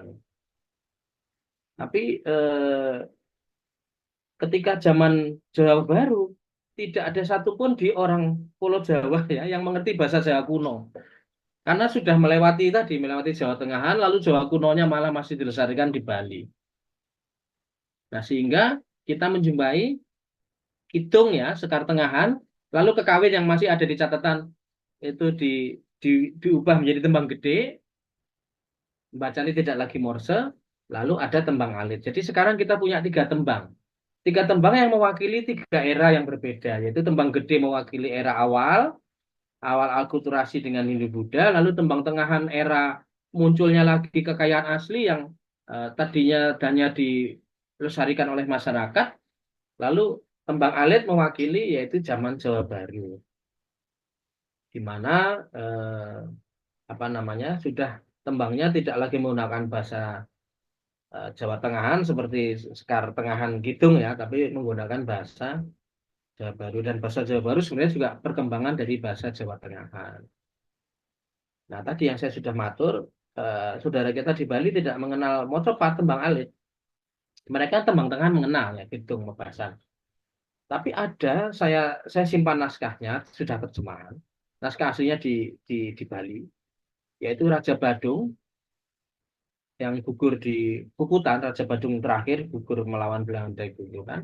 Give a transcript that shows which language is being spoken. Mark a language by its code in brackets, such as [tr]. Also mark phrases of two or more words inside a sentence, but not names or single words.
[id] Tapi ketika zaman Jawa Baru tidak ada satupun di orang Pulau Jawa ya yang mengerti bahasa Jawa kuno. Karena sudah melewati Jawa Tengahan, lalu Jawa kunonya malah masih dilestarikan di Bali. Nah, sehingga kita menjumpai kidung ya, sekar tengahan, lalu kekawin yang masih ada di catatan itu diubah menjadi tembang gede, bacanya tidak lagi morse, lalu ada tembang alit. Jadi sekarang kita punya tiga tembang yang mewakili tiga era yang berbeda, yaitu tembang gede mewakili era awal akulturasi dengan Hindu Buddha, lalu tembang tengahan era munculnya lagi kekayaan asli yang tadinya hanya dilestarikan oleh masyarakat, lalu tembang alit mewakili yaitu zaman Jawa Baru, di mana apa namanya sudah tembangnya tidak lagi menggunakan bahasa Jawa Tengahan seperti sekar tengahan Kidung ya, tapi menggunakan bahasa Jawa Baru dan bahasa Jawa Baru sebenarnya juga perkembangan dari bahasa Jawa Tengahan. Nah, tadi yang saya sudah matur, saudara kita di Bali tidak mengenal mocopat tembang alit. Mereka tembang tengahan mengenal ya, Kidung Mebasan. Tapi ada saya simpan naskahnya sudah terjemahan. Naskah aslinya di Bali, yaitu Raja Badung yang gugur di Puputan, Raja Badung terakhir gugur melawan Belanda itu kan.